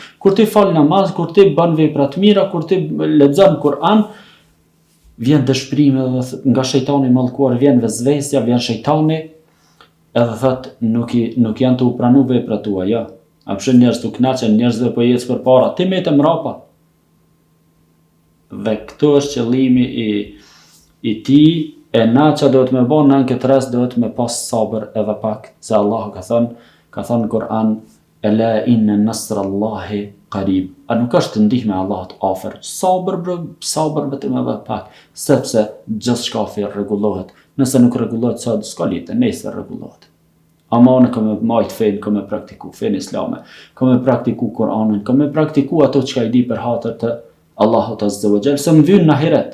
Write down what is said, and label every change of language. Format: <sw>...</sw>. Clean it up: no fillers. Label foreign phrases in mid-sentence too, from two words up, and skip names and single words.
<sq>Kur ti fal namaz, kur ti bën vepra të mira, kur ti lexon Kur'an, vjen dëshpërimi edhe nga shejtani mallkuar, vjen vezvesja, vjen shejtani, edhe thot nuk janë të u pranu veprat tua, jo. A pse njerëz të kënaqen, njerëzve po ecë përpara, ti më të mrapa. Dhe këtu është qëllimi i ti, e na që do të me bon, në këtë rast do të me pas sabër edhe pak, se Allah ka thënë Kur'an,</sq> <ar>ألا إن نصر الله قريب.</ar> <sq>A nuk është ndihme Allahut afër. Sabër vetëm edhe pak, sepse gjithçka rregullohet. Nëse nuk rregullohet sot, s'ka lidhje, nesër rregullohet. Ama unë kam majt fen, kam praktiku fen islame, kam praktiku Kur'anin, kam praktiku ato që i di për hatër të Allahut</sq> <ar>عز وجل,</ar> <sq>se më vjen në ahiret.</sq>